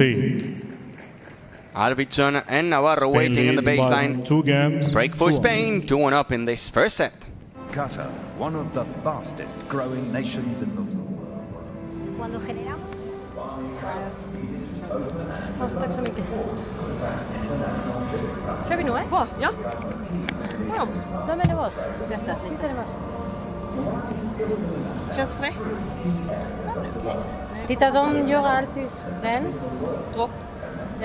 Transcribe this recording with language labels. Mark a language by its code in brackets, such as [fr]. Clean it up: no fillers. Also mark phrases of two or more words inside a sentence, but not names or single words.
[en] ARVIDSSON and Navarro Spain waiting in the leads by baseline. 2 games. Break for 2-1. Spain, 2-1 up in this first set. Qatar, one of the fastest growing nations in the world. [es] Cuando generamos. [sv] Tack så mycket. Kör vi nu, eh? Bra, ja. Ja. De är nervös. Testa. Lite nervös. Känns det för dig? Titta, de gör alltid den. Dropp. Ja.